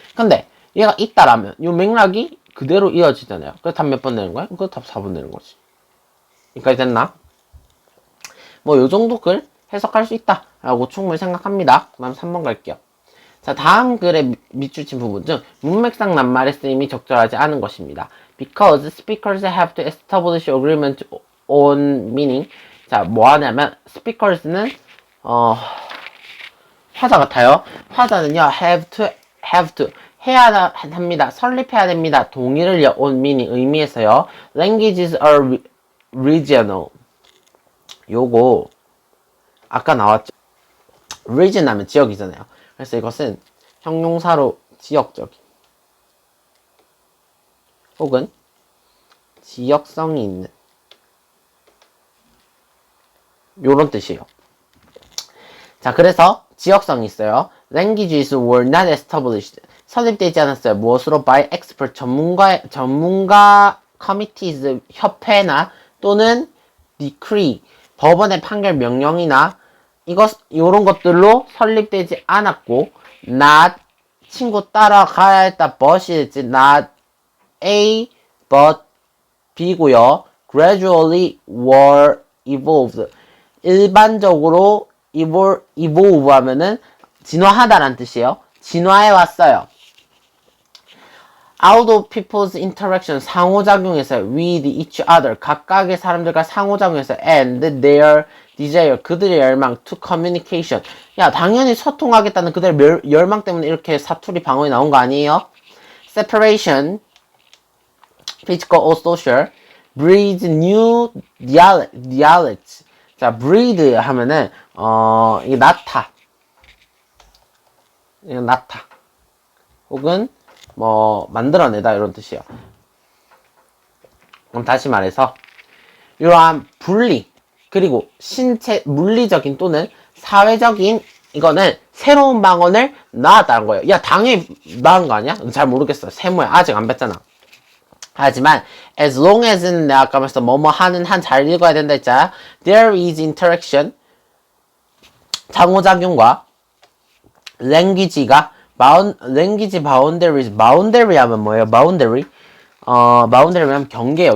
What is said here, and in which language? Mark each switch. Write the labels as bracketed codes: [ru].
[ko] 근데 얘가 있다라면 이 맥락이 그대로 이어지잖아요. 그래서 답 몇 번 내는 거야? 그래서 답 4번 내는 거지. 여기까지 됐나? 뭐 요 정도 글 해석할 수 있다 라고 충분히 생각합니다. 그 다음 3번 갈게요. 자, 다음 글의 밑줄 친 부분 중 문맥상 낱말의 쓰임이 적절하지 않은 것입니다. [en] Because speakers have to establish agreement on meaning. [ko] 자, 뭐 하냐면 speakers는 화자 같아요. 화자는요 have to 해야 합니다. 설립해야 됩니다. 동의를 [en] on meaning [ko] 의미에서요. [en] Languages are regional. [ko] 요거 아까 나왔죠. region 하면 지역이잖아요. 그래서 이것은 형용사로 지역적인 혹은 지역성이 있는 요런 뜻이에요. 자, 그래서 지역성이 있어요. [en] Languages were not established. [ko] 설립되지 않았어요. 무엇으로? [en] By expert. [ko] 전문가 committees, 협회나 또는 decree, 법원의 판결 명령이나 요런 것들로 설립되지 않았고, not, 친구 따라가야 했다, but이 not A, but B고요. [en] gradually were evolved. [ko] 일반적으로 evolve 하면은 진화하다라는 뜻이에요. 진화해 왔어요. [en] Out of people's interaction, 상호작용에서 with each other, [ko] 각각의 사람들과 상호작용에서 [en] and their desire, 그들의 열망 to communication. [ko] 야, 당연히 소통하겠다는 그들의 열망 때문에 이렇게 사투리 방언이 나온 거 아니에요? [en] Separation, physical or social, breeds new dialects. [ko] 자, breed 하면은 이게 나타 혹은 뭐 만들어내다 이런 뜻이에요. 그럼 다시 말해서 이러한 분리 그리고 신체 물리적인 또는 사회적인 이거는 새로운 방언을 낳았다는 거예요. 야, 당연히 낳은 거 아니야? 잘 모르겠어. 세모야. 아직 안 뵀잖아. 하지만 as long as는 내가 아까 말했어. 뭐뭐 하는 한 잘 읽어야 된다 했잖아. [en] There is interaction, 상호작용과 language가 language boundaries, [ko] boundary 하면 뭐예요? boundary 하면 경계예요.